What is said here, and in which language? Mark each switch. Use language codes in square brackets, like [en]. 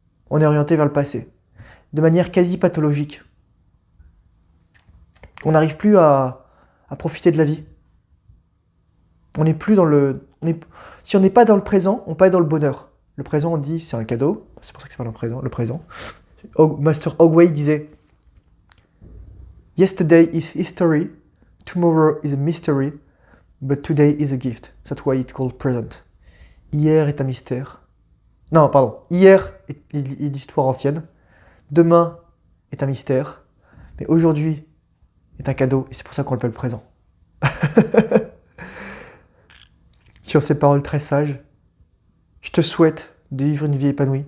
[fr] On est orienté vers le passé, de manière quasi pathologique. On n'arrive plus à profiter de la vie. On n'est plus dans si on n'est pas dans le présent, on n'est pas dans le bonheur. Le présent, on dit, c'est un cadeau. C'est pour ça que c'est pas le présent. [en] Master Hogway [fr] disait [en] « Yesterday is history, tomorrow is a mystery, but today is a gift. That's why it's called present. » [fr] Hier est un mystère. Non, pardon. Hier est l'histoire ancienne. Demain est un mystère. Mais aujourd'hui est un cadeau, et c'est pour ça qu'on l'appelle présent. Sur ces paroles très sages, je te souhaite de vivre une vie épanouie.